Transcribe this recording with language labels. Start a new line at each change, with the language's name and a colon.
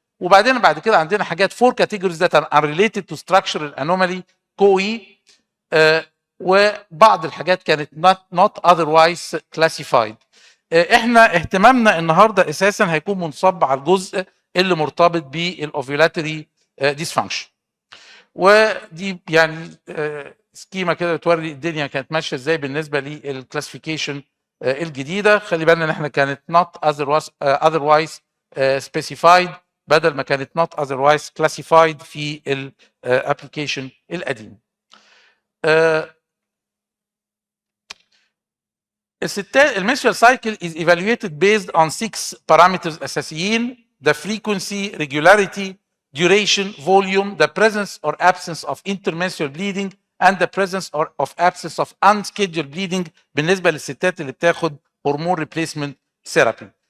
Arabic: وبعدين بعد كده عندنا حاجات
English: 4 categories that are unrelated to structural anomaly COE،
Arabic: وبعض الحاجات كانت
English: not otherwise classified.
Arabic: احنا اهتمامنا النهارده اساسا هيكون منصب على الجزء اللي مرتبط بالاوفيولاتري ديسفانكشن، ودي يعني سكيما كده بتوري الدنيا كانت ماشيه ازاي بالنسبه للكلاسيفيكيشن الجديده. خلي بالنا ان احنا كانت
English: not otherwise specified
Arabic: بدل ما كانت
English: not otherwise classified
Arabic: في الابلكيشن القديم. الستات المنسترال سايكل
English: is evaluated based on 6 parameters اساسيين: the frequency, regularity, duration, volume, the presence or absence of intermenstrual bleeding and the presence or of absence of unscheduled bleeding
Arabic: بالنسبه للستات اللي بتاخد هرمون ريبليسمنت ثيرابي.